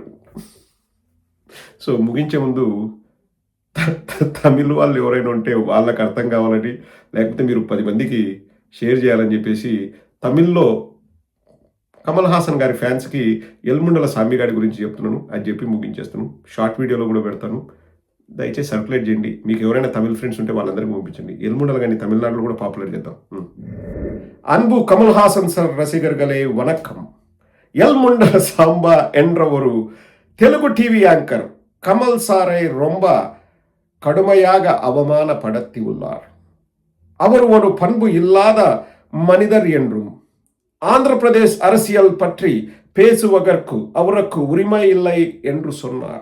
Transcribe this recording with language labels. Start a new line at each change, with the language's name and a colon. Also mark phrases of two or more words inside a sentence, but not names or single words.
Telugu: సో ముగించే ముందు తమిళ్ వాళ్ళు ఎవరైనా ఉంటే వాళ్ళకి అర్థం కావాలని, లేకపోతే మీరు 10 మందికి షేర్ చేయాలని చెప్పేసి తమిళ్లో కమల్ హాసన్ గారి ఫ్యాన్స్కి ఎల్ముండల సామి గారి గురించి చెప్తున్నాను అని చెప్పి ముగించేస్తాను.
English: short videoలో
Telugu: కూడా పెడతాను, దయచేసి సర్క్యులేట్ చేయండి. మీకు ఎవరైనా తమిళ్ ఫ్రెండ్స్ ఉంటే వాళ్ళందరికీ పంపించండి. ఎల్ముండల కానీ తమిళనాడులో కూడా పాపులర్ చేద్దాం.
Tamil: அன்பு கமல் ஹாசன் சார் ரசிகர்களே வணக்கம். ఎల్ముండల సాంబా என்ற ஒரு தெலுங்கு டிவி ஆங்கர் கமல் சாரை ரொம்ப கடுமையாக அவமானப்படுத்தி உள்ளார். அவர் ஒரு பண்பு இல்லாத மனிதர் என்றும் ஆந்திரப்பிரதேஷ் அரசியல் பற்றி பேசுவதற்கு அவருக்கு உரிமை இல்லை என்று சொன்னார்.